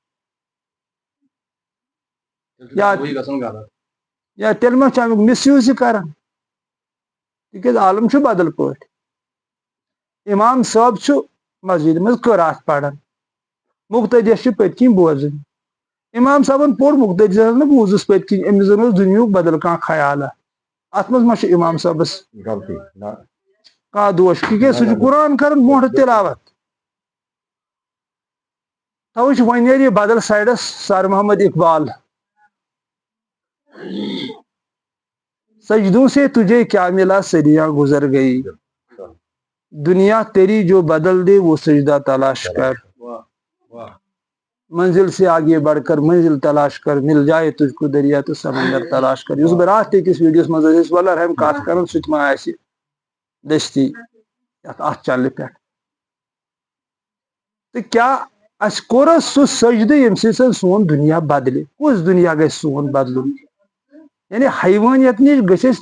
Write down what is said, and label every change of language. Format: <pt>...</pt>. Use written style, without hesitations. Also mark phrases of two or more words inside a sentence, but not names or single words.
<ks>یا تیٚلہِ ما چھُ امیُک مس یوٗز یہِ کران تِکیٛازِ عالم چھُ بدل پٲٹھۍ امام صٲب چھُ مسجد منٛز قرات پران مقتدیس چھُ پٔتۍ کِنۍ بوزٕنۍ امام صٲبن پوٚر مقتدیس نہٕ بوٗزُس پٔتۍ کِنۍ أمِس زن اوس دُنیہُک بدل کانٛہہ خیالا اتھ منٛز ما چھُ امام صٲبس کانٛہہ دوش تِکیٛازِ سُہ چھُ قرآن کران برونٛٹھ تلاوت توے چھُ وۄنۍ نیرِ یہِ بدل سایڈس</ks> <ur>سر محمد اقبال سجدوں سے تجھے کیا ملا صدیاں گزر گئی دنیا تیری جو بدل دے وہ سجدہ تلاش کر منزل سے آگے بڑھ کر منزل تلاش کر مل جائے تجھ کو دریا تو سمندر تلاش کر</ur> <ks>اس برات أکِس ویڈیوس منٛز ٲسۍ أسۍ وَلر ہٮ۪م کتھ کران سُہ تہِ ما آسہِ دٔستی یتھ اتھ چنلہِ پٮ۪ٹھ تہٕ کیٛاہ اَسہِ کوٚر سُہ سجدٕ ییٚمہِ سۭتۍ سون دُنیا بدلہِ کُس دُنیا گژھِ سون بدلُن یعنی حیوانیت نِش گٔژھۍ أسۍ</ks>